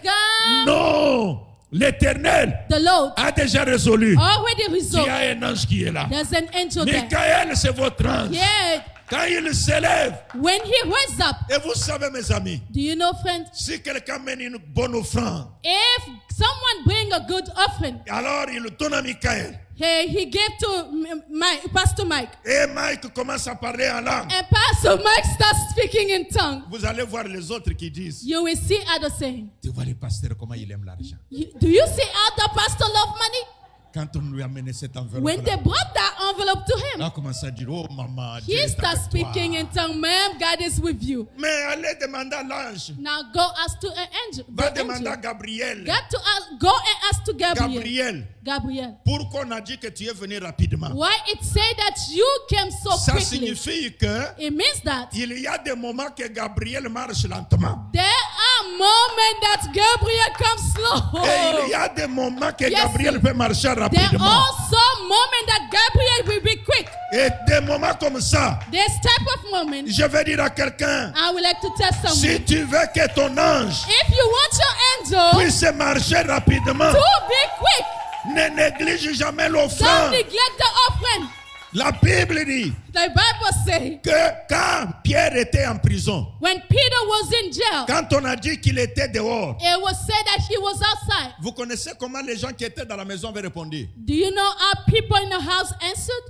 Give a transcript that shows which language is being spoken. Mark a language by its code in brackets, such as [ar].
[en] come. [fr] Non, l'Éternel [en] The Lord [fr] a déjà résolu. [en] already [fr] Il y [en] resolved. [fr] a un ange qui est là. [en] There's an angel there. [fr] Michael, c'est votre ange. [en] Yeah. [fr] Quand il s'élève, [en] When he rose up, [fr] et vous savez mes amis, [en] do you know, friends? [fr] si quelqu'un mène une bonne offrande, [en] If someone bring a good offering, [fr] alors il donne à Michael. [en] he gave to Pastor Mike, [fr] Et Mike commence à parler en langue. [en] and Pastor Mike starts speaking in tongue. [fr] Vous allez voir les autres qui disent, [en] You will see others saying, [fr] tu vois le pasteur comment il aime l'argent. [en] Do you see how the pastor love money? [fr] Quand on lui a amené cette enveloppe, [en] when they brought that envelope to [fr] on a [en] him, [fr] commencé à dire, oh maman, Dieu [en] he [fr] est [en] started [fr] avec toi. [en] speaking in tongue. Ma'am, God is with you. [fr] Mais allez demander à l'ange. [en] Now go ask to an angel. [fr] Va [en] The [fr] demander à [en] angel. [fr] Gabriel. [en] Go and ask to Gabriel. [fr] Gabriel, [en] Gabriel. [fr] pourquoi on a dit que tu es venu rapidement? [en] Why it say that you came so [fr] Ça [en] quickly? [fr] signifie que [en] It means that [fr] il y a des moments que Gabriel marche lentement. [en] there are moments that Gabriel comes slow. [fr] Et il y a des moments que [en] Yes, [fr] Gabriel [en] sir. [fr] peut marcher [en] There are [fr] rapidement. [en] also moments that Gabriel will be quick. [fr] Et des moments comme ça, [en] This type of moment, [fr] je vais dire à quelqu'un, [en] I would like to tell someone. [fr] si tu veux que ton ange [en] If you want your angel [fr] puisse marcher rapidement, [en] to be quick, [fr] ne néglige jamais [en] don't [fr] l'offrande. [en] neglect the offering. [fr] La Bible dit [en] The Bible says [fr] que quand Pierre était en prison, [en] when Peter was in jail, [fr] quand on a dit qu'il était dehors, [en] it was said that he was outside. [fr] vous connaissez comment les gens qui étaient dans la maison avaient répondu? [en] Do you know how people in the house answered?